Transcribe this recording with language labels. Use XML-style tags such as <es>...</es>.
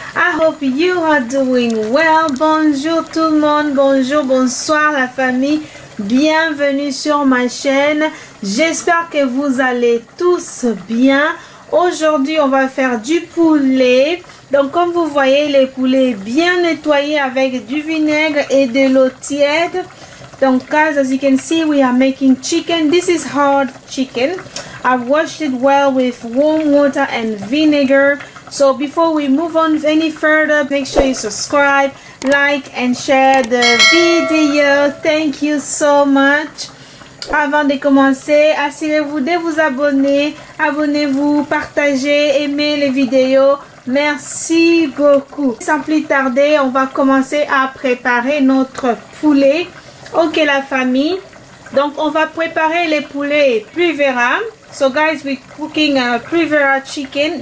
<en>I hope you are doing well.</en> <fr>Bonjour tout le monde, bonjour, bonsoir la famille. Bienvenue sur ma chaîne. J'espère que vous allez tous bien. Aujourd'hui, on va faire du poulet. Donc comme vous voyez, le poulet est bien nettoyé avec du vinaigre et de l'eau tiède.</fr> <en>Donc guys, as you can see, we are making chicken. This is hard chicken. I've washed it well with warm water and vinegar. So before we move on any further, make sure you subscribe, like and share the video. Thank you so much.</en> <fr>Avant de commencer, assurez-vous de vous abonner. Abonnez-vous, partagez, aimez les vidéos. Merci beaucoup. Sans plus tarder, on va commencer à préparer notre poulet. Ok la famille. Donc on va préparer les poulets Privera.</fr> <en>So guys, we're cooking a Privera chicken.</en>